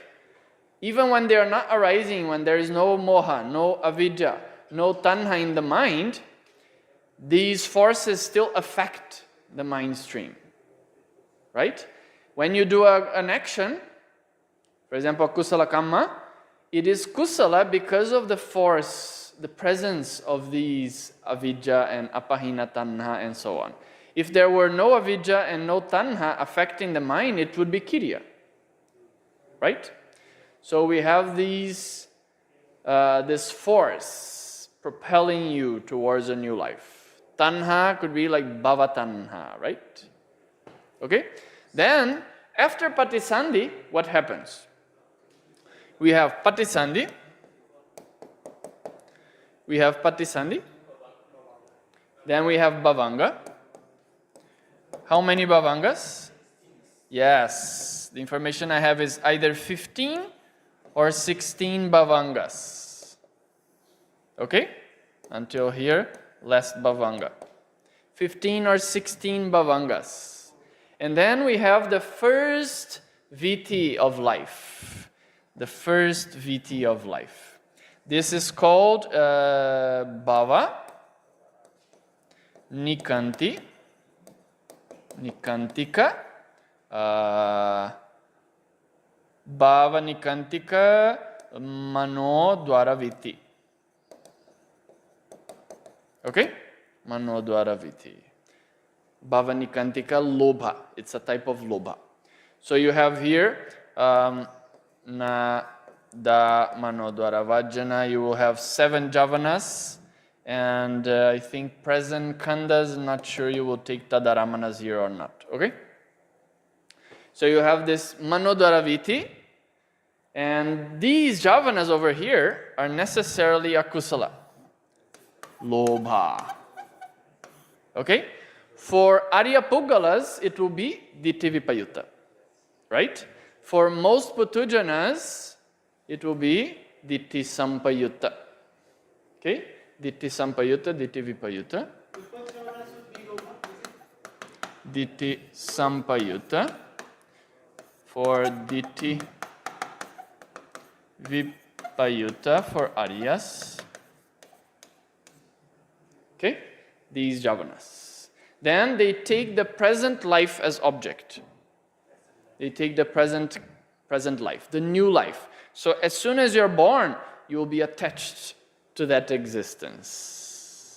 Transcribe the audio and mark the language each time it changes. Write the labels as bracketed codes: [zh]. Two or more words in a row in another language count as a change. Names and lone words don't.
[en] Even when they are not arising, when there is no moha, no avidya, no tanha in the mind, these forces still affect the mind stream, right? When you do an action, for example, [pi] kusala kamma, [en] it is kusala because of the force, the presence of these avidya and [pi] appahina tanha [en] and so on. If there were no avidya and no tanha affecting the mind, it would be kirya, right? So we have this force propelling you towards a new life. Tanha could be like [pi] bhava tanha, [en] right? Okay? Then, after patisandhi, what happens? We have patisandhi. Then we have bhavanga. How many bhavangas? Yes, the information I have is either 15 or 16 bhavangas. Okay? Until here, last bhavanga. 15 or 16 bhavangas. And then we have the first viti of life. The first viti of life. This is called [pi] bhava, nikanti, nikantika, bhava nikantika mano dwaraviti. Okay? Mano dwaraviti. Bhava nikantika lobha. [en] It's a type of lobha. So you have here na da [pi] mano dwaravajana. [en] You will have 7 javanas. And I think present khandas, not sure you will take tadaramanas here or not. Okay? So you have this manodvaraviti, and these javanas over here are necessarily akusala. Lobha. Okay? For [pi] Arya Puggalas, [en] it will be ditthivipayutta. Right? For most Putujanas, it will be [pi] ditti sampayutta. [en] Okay? [pi] Ditti sampayutta, ditti vipayutta. Ditti sampayutta. [en] For [pi] ditti vipayutta [en] for Aryas. Okay? These javanas. Then they take the present life as object. They take the present life, the new life. So as soon as you're born, you will be attached to that existence.